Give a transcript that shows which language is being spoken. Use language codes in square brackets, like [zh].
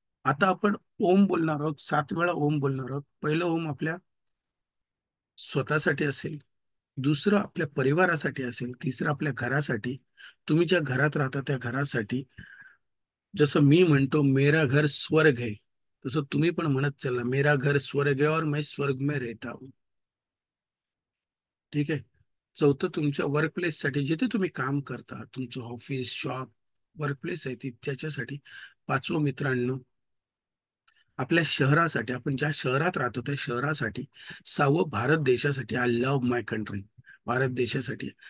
[mr] आता आपण ओम बोलणार आहोत. 7 वेळा ओम बोलणार आहोत. पहिलं ओम आपल्या स्वतःसाठी असेल, दुसरं आपल्या परिवारासाठी असेल, तिसरं आपल्या घरासाठी, तुम्ही ज्या घरात राहता त्या घरासाठी. जसं मी म्हणतो [hi] मेरा घर स्वर्ग है, [mr] तसं तुम्ही पण म्हणत चला, [hi] मेरा घर स्वर्ग है और मैं स्वर्ग में रहता हूँ. [mr] ठीक आहे. चौथं, तुमच्या वर्क प्लेस साठी, जिथे तुम्ही काम करता, तुमचं ऑफिस, शॉप, वर्क प्लेस आहे ती, त्याच्यासाठी. पाचवं मित्रांनो, आपल्या शहरासाठी, आपण ज्या शहरात राहतो त्या शहरासाठी. सहावं, भारत देशासाठी, [en] I love my country, [mr] Bharat देशासाठी.